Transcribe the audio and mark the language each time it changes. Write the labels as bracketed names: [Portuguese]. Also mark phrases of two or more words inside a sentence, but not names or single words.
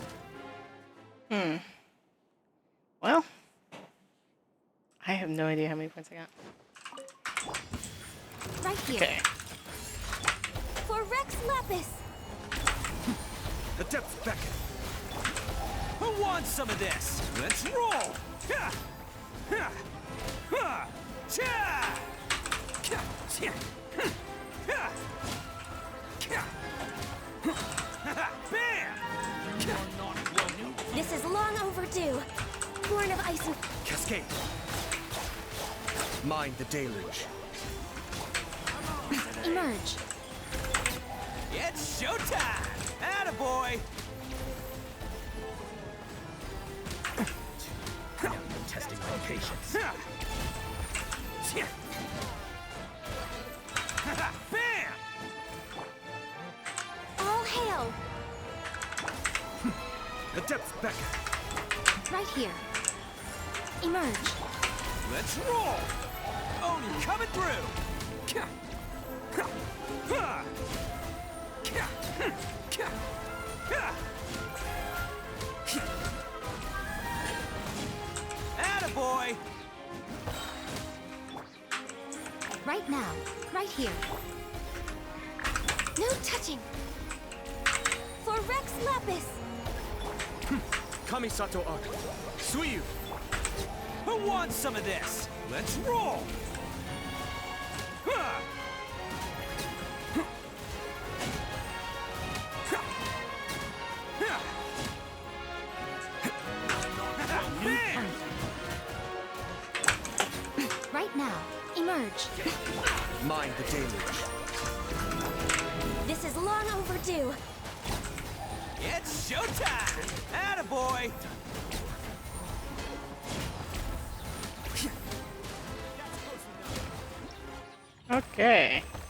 [English] Well, I have no idea how many points I got. Right here. Okay. For Rex Lapis! The depths beckon. Who wants some of this? Let's roll! Ha! Ha! Ha! Cha! Ka! Cha! Ha! Ka! Ha! Bam! This is long overdue. Born of ice and... Cascade. Mind the deluge. Emerge. It's showtime! Attaboy! Testing my patience. Bam! All hail! The depths beckon. Right here. Emerge. Let's roll! Oni coming through! Ka! Ha! Ha! Ka! Ka! Ha! Attaboy! Right now. Right here. No touching. For Rex Lapis! Kamisato Arc. Suiyu! Who wants some of this? Let's roll! Ha! Bam! Right now. Emerge. Mind the deluge. This is long overdue. It's showtime! Attaboy! Okay.